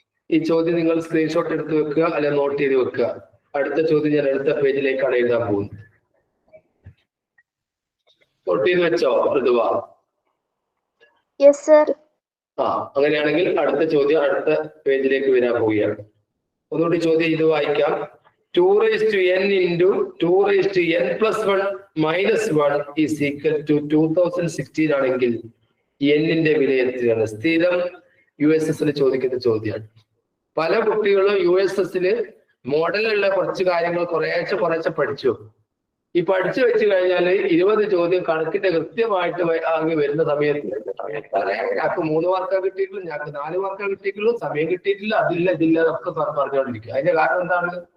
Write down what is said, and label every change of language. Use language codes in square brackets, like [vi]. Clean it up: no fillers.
[ml] ഈ ചോദ്യം നിങ്ങൾ സ്ക്രീൻഷോട്ട് എടുത്ത് വെക്കുക, അല്ലെ നോട്ട് ചെയ്ത് വെക്കുക. അടുത്ത ചോദ്യം ഞാൻ അടുത്ത പേജിലേക്കാണ് എഴുതാൻ പോകുന്നത്. നോട്ട് ചെയ്ത് വെച്ചോ ഋതുവ? [en] Yes sir. [ml] അങ്ങനെയാണെങ്കിൽ അടുത്ത ചോദ്യം അടുത്ത പേജിലേക്ക് വരാൻ പോവുകയാണ്. ഒന്നുകൂടി ചോദ്യം ഇത് വായിക്കാം. [en] 2n into 2n + 1 - 1 is equal to 2016 [ml] ആണെങ്കിൽ n-ന്റെ വില എത്രയാണ്? സ്ഥിരം USS ചോദിക്കുന്ന ചോദ്യമാണ്. പല കുട്ടികളും USS മോഡലുള്ള കുറച്ച് കാര്യങ്ങൾ കുറേശ്ശെ പഠിച്ചു. ഈ പഠിച്ചു വെച്ച് കഴിഞ്ഞാൽ 20 ചോദ്യം കണക്കിന്റെ കൃത്യമായിട്ട് അങ്ങ് വരുന്ന സമയത്ത് ഞങ്ങൾക്ക് 3 മാർക്കാ കിട്ടിയിട്ടുള്ളൂ, ഞങ്ങൾക്ക് 4 മാർക്കാ കിട്ടിയിട്ടുള്ളൂ, സമയം കിട്ടിയിട്ടില്ല, അതില്ല ഇതില്ല ഒക്കെ പറഞ്ഞുകൊണ്ടിരിക്കും. അതിന്റെ കാരണം എന്താണ്?